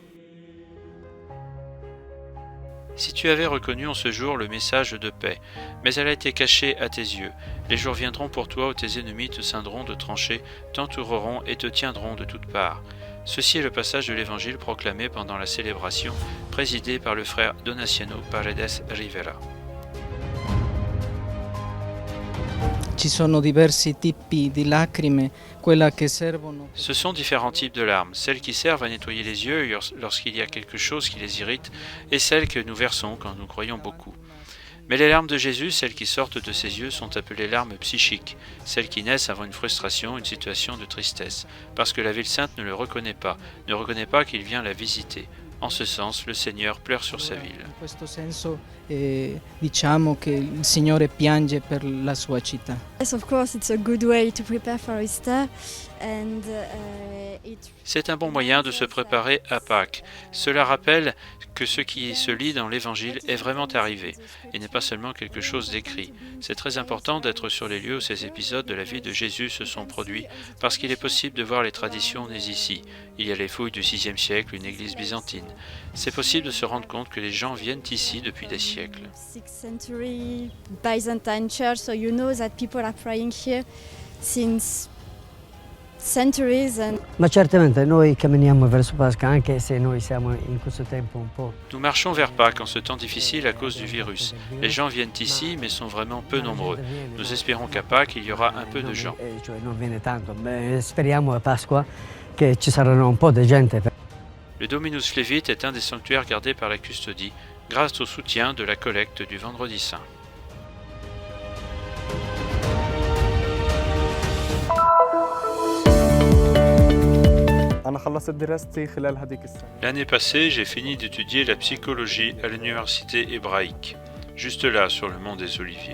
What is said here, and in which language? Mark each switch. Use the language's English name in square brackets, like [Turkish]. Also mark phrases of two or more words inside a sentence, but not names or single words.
[French] Si tu avais reconnu en ce jour le message de paix, mais elle a été cachée à tes yeux, les jours viendront pour toi où tes ennemis te ceindront de tranchées, t'entoureront et te tiendront de toutes parts. Ceci est le passage de l'Évangile proclamé pendant la célébration, présidée par le frère Donaciano Paredes Rivera. [Italian] Ci sono diversi tipi di lacrime, quella che servono. [French] Ce sont différents types de larmes, celles qui servent à nettoyer les yeux lorsqu'il y a quelque chose qui les irrite, et celles que nous versons quand nous croyons beaucoup. Mais les larmes de Jésus, celles qui sortent de ses yeux, sont appelées larmes psychiques, celles qui naissent avant une frustration, une situation de tristesse, parce que la ville sainte ne le reconnaît pas qu'il vient la visiter. En ce sens, le Seigneur pleure sur sa ville. [Italian] In questo senso diciamo che il Signore piange per la sua città. [English] Yes, of course, it's a good way to prepare for Easter, and [French] C'est un bon moyen de se préparer à Pâques. Cela rappelle que ce qui se lit dans l'Évangile est vraiment arrivé, et n'est pas seulement quelque chose d'écrit. C'est très important d'être sur les lieux où ces épisodes de la vie de Jésus se sont produits, parce qu'il est possible de voir les traditions nées ici. Il y a les fouilles du 6e siècle, une église byzantine. C'est possible de se rendre compte que les gens viennent ici depuis des siècles. [English] 6th century Byzantine church, so you know that people are praying here since centuries. [Italian] Ma certamente noi camminiamo verso Pasqua anche se noi siamo in questo tempo un po'. [French] Nous marchons vers Pâques en ce temps difficile à cause du virus. Les gens viennent ici mais sont vraiment peu nombreux. Nous espérons qu'à Pâques il y aura un peu de gens. [Italian] Cioè non viene tanto. Speriamo a Pasqua che ci saranno un po' di gente. [French] Le Dominus Flevit est un des sanctuaires gardés par la custodie, grâce au soutien de la collecte du Vendredi Saint. L'année passée, j'ai fini d'étudier la psychologie à l'université hébraïque, juste là sur le mont des Oliviers.